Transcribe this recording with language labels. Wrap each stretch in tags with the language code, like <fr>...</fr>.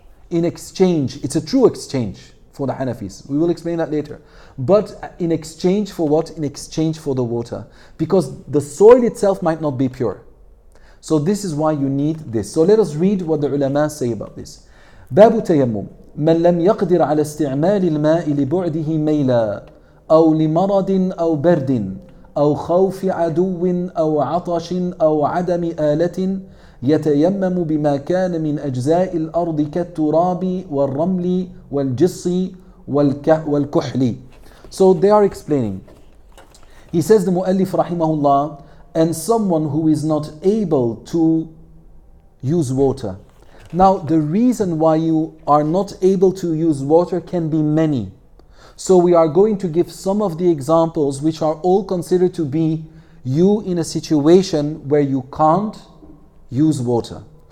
<en>In exchange. It's a true exchange for the Hanafis. We will explain that later. But in exchange for what? In exchange for the water. Because the soil itself might not be pure. So this is why you need this. So let us read what the ulama say about this.</en> <ar>باب تيمم من لم يقدر على استعمال الماء لبعده ميلا أو لمرض أو برد أو خوف عدو أو عطش أو عدم آلة يتيمم بما كان من أجزاء الأرض كالتراب والرمل والجص والكحل.</ar> <en>So they are explaining. He says the Mu'allif rahimahullah, and someone who is not able to use water. Now the reason why you are not able to use water can be many. So we are going to give some of the examples which are all considered to be you in a situation where you can't use water.</en>